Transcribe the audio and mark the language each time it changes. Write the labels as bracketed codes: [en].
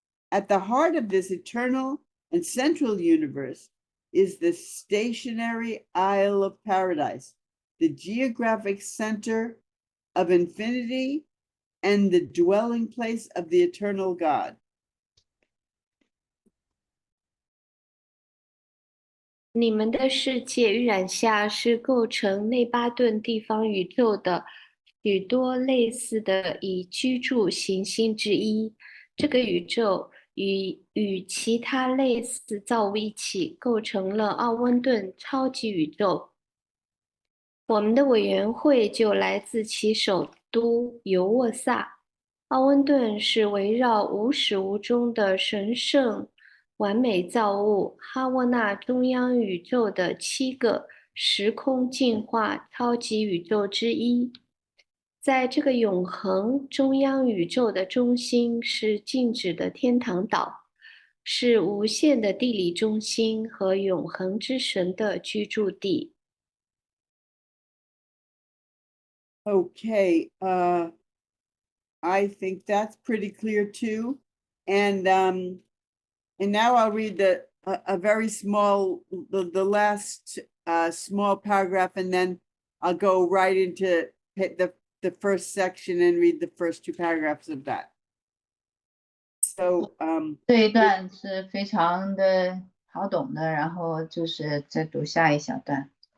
[en] At the heart of this eternal and central universe is the stationary Isle of Paradise, the geographic center of infinity and the dwelling place of the eternal God. [zh] 你们的世界预览下是构成内巴顿地方宇宙的许多类似的已居住行星之一。这个宇宙与其他类似造物一起构成了奥温顿超级宇宙。我们的委员会就来自其首都尤沃萨。奥温顿是围绕无始无终的神圣完美造物哈沃纳中央宇宙的7个时空进化超级宇宙之一。在这个永恒中央宇宙的中心是静止的天堂岛，是无限的地理中心和永恒之神的居住地。 [en] Okay, I think that's pretty clear too. And now I'll read a very small, the last small paragraph, and then I'll go right into the first section and read the first 2 paragraphs of that. So [zh] 这一段是非常的好懂的，然后就是再读下一小段。